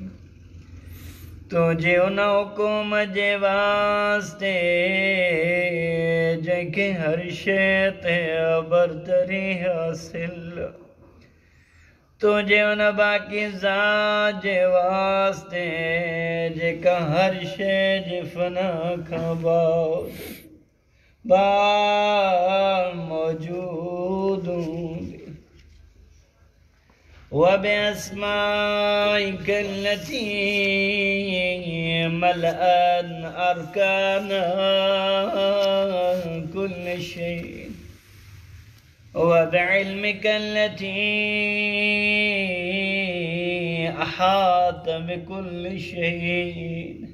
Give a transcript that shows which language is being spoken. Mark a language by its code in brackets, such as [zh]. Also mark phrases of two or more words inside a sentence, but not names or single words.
[sd] तुझे उन हुकुम जे वास्ते जंहिंखे हर शे ते बरतरी हासिल तुझे उन पाकीज़ा जे वास्ते जेका हर शे जे फना खां बाद मौजूद हूंदी। [ar] وبأسمائك التي ملأت أركان كل شيء وبعلمك التي أحاط بكل شيء